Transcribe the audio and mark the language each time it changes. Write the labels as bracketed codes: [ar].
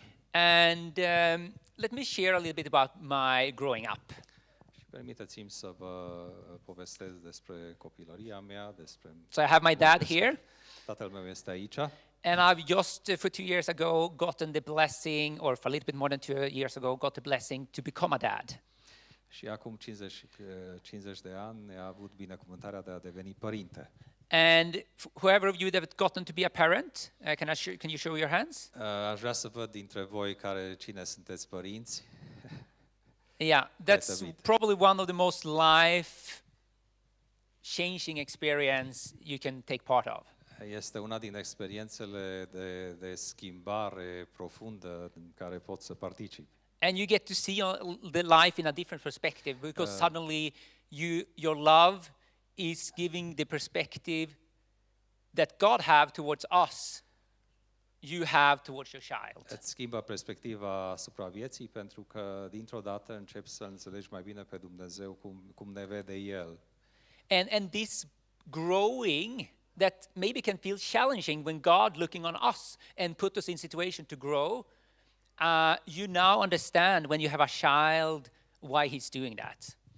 [en] And let me share a little bit about my growing up. [ro] Permiteți-mi să vă povestesc despre copilăria mea, despre... [en] So I have my dad here, [ro] Tatăl meu este aici. [en] and I've just for 2 years ago gotten the blessing, or for a little bit more than 2 years ago, got the blessing to become a dad. [ro] Și acum 50 de ani a avut binecuvântarea de a deveni părinte. [en] And whoever of you that have gotten to be a parent, can you show your hands? [ro] Aș vrea să văd dintre voi cine sunteți părinți. [en] Yeah, that's probably one of the most life-changing experience you can take part of. [ro] Este una din experiențele de schimbare profundă în care pot să particip. [en] And you get to see the life in a different perspective, because suddenly your love is giving the perspective that God have towards us, you have towards your child. [ro] Îți schimbă perspectiva asupra vieții, pentru că dintr-o dată începi să înțelegi mai bine pe Dumnezeu cum ne vede El. [en] And this growing that maybe can feel challenging when God looking on us and put us in situation to grow, you now understand when you have a child why he's doing that.